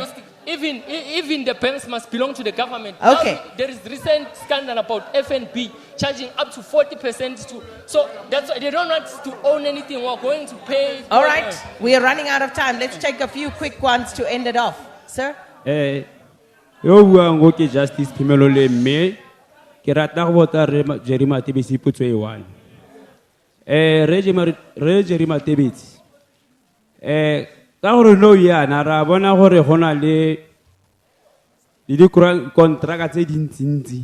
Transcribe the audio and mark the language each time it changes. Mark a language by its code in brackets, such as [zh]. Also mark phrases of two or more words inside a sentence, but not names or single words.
[en] Even the banks must belong to the government. Okay. Now, there is recent scandal about FNB charging up to 40% to. So that's why they don't want to own anything. We're going to pay. All right. We are running out of time. Let's take a few quick ones to end it off. Sir? [tn] Yo bua ke Justice Kimelole me ke rata go botsa Jerry Matebesi potso e one. Re Jerry Matebesi ka gore no yana ra bona gore gona le di contract tse dintsi.